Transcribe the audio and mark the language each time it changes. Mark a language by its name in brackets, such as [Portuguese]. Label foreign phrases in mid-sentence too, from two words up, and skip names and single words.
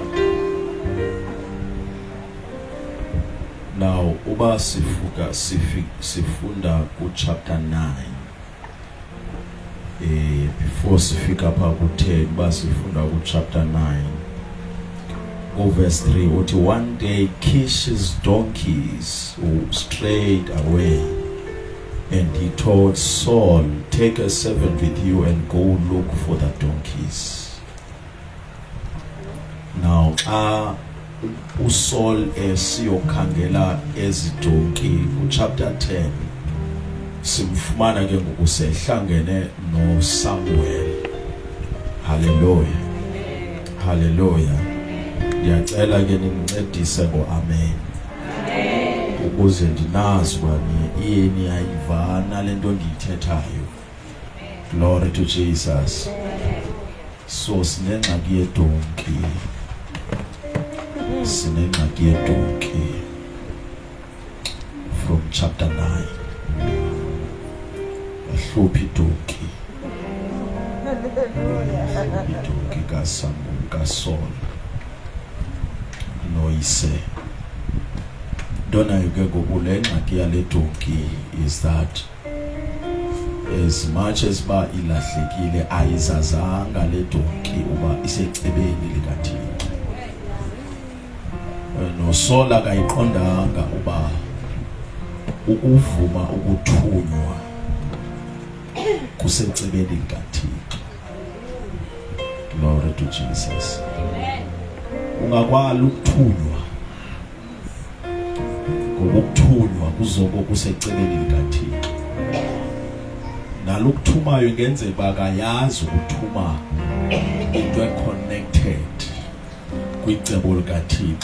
[Xhosa] Now uba sifunda ku chapter 9. before sifika apha ku-10 basifunda ku-chapter 9 verse 3 uthi [English] one day Kish's donkeys strayed away, and he told Saul, take a servant with you and go look for the donkeys. [Xhosa] Now uSaul esiyokhangela ezidonki ku-chapter 10 simfumana ke ngokusehlangene noSamuel. Hallelujah, hallelujah. Ndiyacela ke nincedise ngo-amen ukuze ndinazi ubani yini ayivana le nto ndiyithethayo. [English] Glory to Jesus. [Xhosa] So sinengxaki yedonki, sinengxaki yedonki [English] from chapter 9. [Xhosa] Ahluphi idonki, idonki kaSaul noyise. Dona yuke kule ngxaki yale donki [English] is that as much as [Xhosa] ba ilahlekile ayizazanga le donki uba isecebeni likaThixo. NoSaul akayiqondanga uba ukuvuma ukuthunywa kusecebeni likaThixo. [English] Glory to Jesus. [Xhosa] Ungakwali ukuthunywa ngokuthunywa kuzoko kusecebeni likaThixo. Nalokuthumayo ngenzeka akayazi ukuthuma into connected kwicebo likaThixo.